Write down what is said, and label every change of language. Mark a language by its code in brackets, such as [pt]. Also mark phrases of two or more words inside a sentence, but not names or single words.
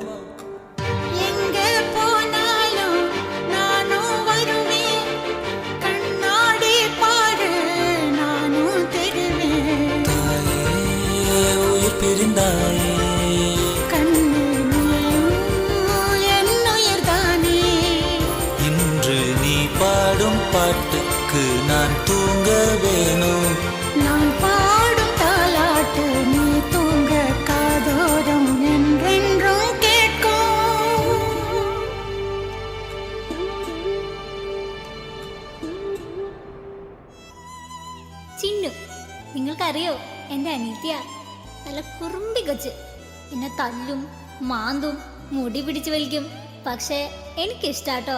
[ta] பிரிந்தாயே இன்று நீ பாடும் பாட்டுக்கு நான் தூங்க வேணும், நான் பாடும் தாலாட்டு நீ தூங்க காதோரம் என்றென்றும் கேட்கும். [ml] ചിന്നു, നിങ്ങൾക്കറിയോ എൻ്റെ അനിത്യ നല്ല കുറുമ്പി കൊച്ച്. എന്നെ തല്ലും മാന്തും മുടി പിടിച്ചു വലിക്കും. പക്ഷേ എനിക്കിഷ്ടാട്ടോ.